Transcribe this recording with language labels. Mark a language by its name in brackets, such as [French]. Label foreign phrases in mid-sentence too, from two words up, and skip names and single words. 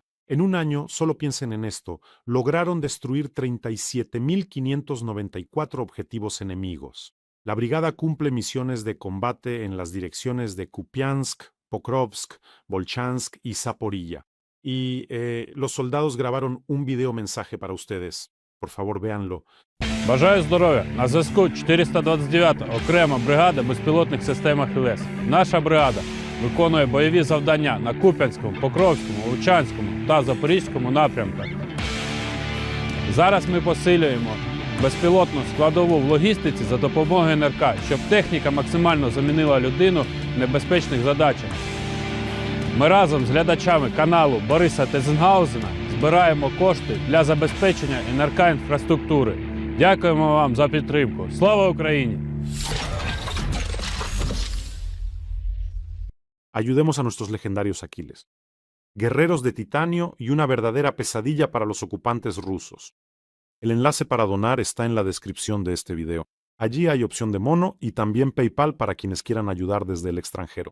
[Spanish] En un año, solo piensen en esto, lograron destruir 37.594 objetivos enemigos. La brigada cumple misiones de combate en las direcciones de Kupiansk, Pokrovsk, Volchansk y Zaporilla. Y los soldados grabaron un video mensaje para ustedes. Por favor, véanlo. [Ukrainian] Бажаю здоров'я! На зв'язку 429 окрема бригада безпілотних систем «Ахілес». Наша бригада виконує бойові завдання на Куп'янському, Покровському, Лучанському та Запорізькому напрямках. Зараз ми посилюємо безпілотну складову в логістиці за допомогою НРК, щоб техніка максимально замінила людину в небезпечних задачах. Ми разом з глядачами каналу Бориса Тезенгаузена збираємо кошти для забезпечення НРК-інфраструктури. Дякуємо вам за підтримку. Слава Україні! [Spanish] Ayudemos a nuestros legendarios Aquiles. Guerreros de titanio y una verdadera pesadilla para los ocupantes rusos. El enlace para donar está en la descripción de este video. Allí hay opción de mono y también PayPal para quienes quieran ayudar desde el extranjero.